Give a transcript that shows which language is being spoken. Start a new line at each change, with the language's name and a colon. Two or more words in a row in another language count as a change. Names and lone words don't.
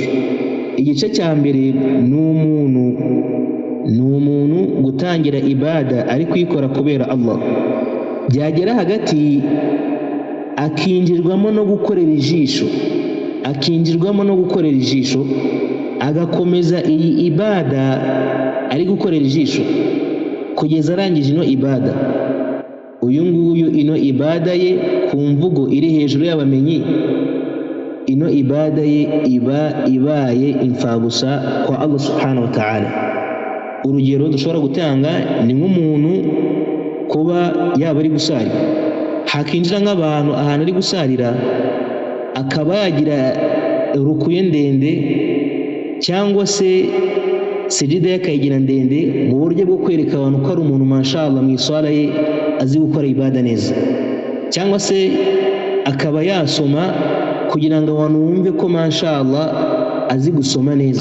Kinyarwanda: Igice cya mbere ni umuntu gutangira ibada ari kuyikora kubera Allah, byagera hagati akinjirwamo no gukorera ijisho, agakomeza iyi ibada ari gukorera ijisho kugeza arangije ino ibada. Uyu nguyu ino ibada ye ku mvugo iri hejuru y'abamenyi, ino ibada ye iba ibaye imfabusa kwa Allah
Arabic: سبحانه وتعالى.
Kinyarwanda: Urugero dushobora gutanga ni nk'umuntu kuba yaba ari gusari, hakinjira nk'abantu ahantu ari gusarira akaba yagira rukuye ndende cyangwa se sijida yakayigira ndende mu buryo bwo kwereka abantu ko ari umuntu mashallah mu iswala ye azi gukora ibada neza, cyangwa se akaba yasoma kugira ngo abantu bumve ko mashallah azi gusoma neza.